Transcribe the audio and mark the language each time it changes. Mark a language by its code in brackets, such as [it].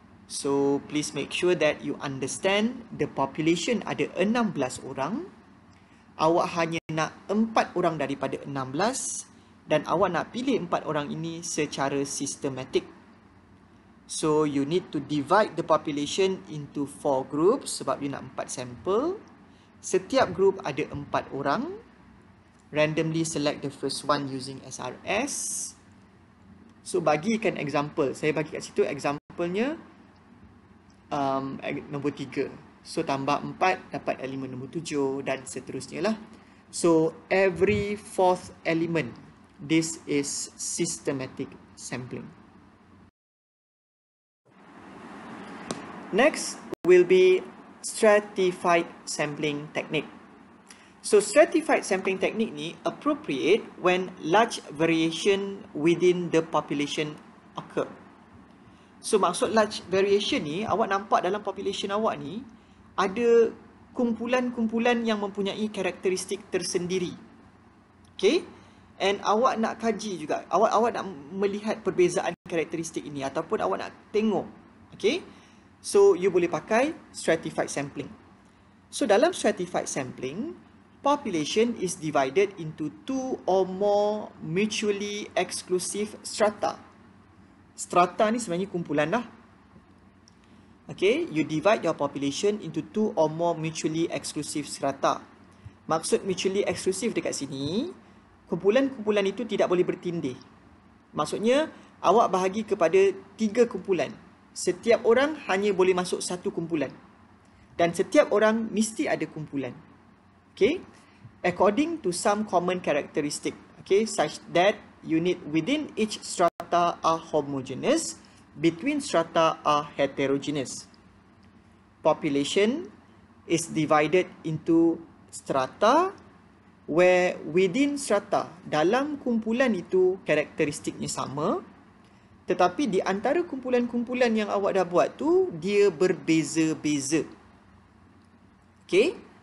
[en] So, please make sure that you understand the population [ms] ada 16 orang. Awak hanya nak 4 orang daripada 16. Dan awak nak pilih 4 orang ini secara sistematik. [en] So, you need to divide the population into 4 groups [ms] sebab you nak 4 sampel. Setiap group ada 4 orang. [en] Randomly select the first one using SRS. [ms] So, bagikan example. Saya bagi kat situ example-nya nombor 3. So, tambah 4 dapat elemen nombor 7 dan seterusnya lah. [en] So, every fourth element. This is systematic sampling. Next will be stratified sampling technique. So, stratified sampling technique ni appropriate when large variation within the population occur. [ms] So, maksud large variation ni, awak nampak dalam population awak ni, ada kumpulan-kumpulan yang mempunyai karakteristik tersendiri. Okay? And awak nak kaji juga. Awak nak melihat perbezaan karakteristik ini ataupun awak nak tengok. [en] Okay? So, you [ms] boleh pakai [en] stratified sampling. So, [ms] dalam [en] stratified sampling, population is divided into 2 or more mutually exclusive strata. [ms] Strata ni sebenarnya kumpulan lah. [en] Okay, you divide your population into 2 or more mutually exclusive strata. [ms] Maksud mutually exclusive dekat sini, kumpulan-kumpulan itu tidak boleh bertindih. Maksudnya, awak bahagi kepada 3 kumpulan. Setiap orang hanya boleh masuk satu kumpulan. Dan setiap orang mesti ada kumpulan. Okay? [en] According to some common characteristic, okay, such that unit within each strata are homogeneous, between strata are heterogeneous. Population is divided into strata where within strata, [ms] dalam kumpulan itu karakteristiknya sama, tetapi di antara kumpulan-kumpulan yang awak dah buat tu, dia berbeza-beza. Okay?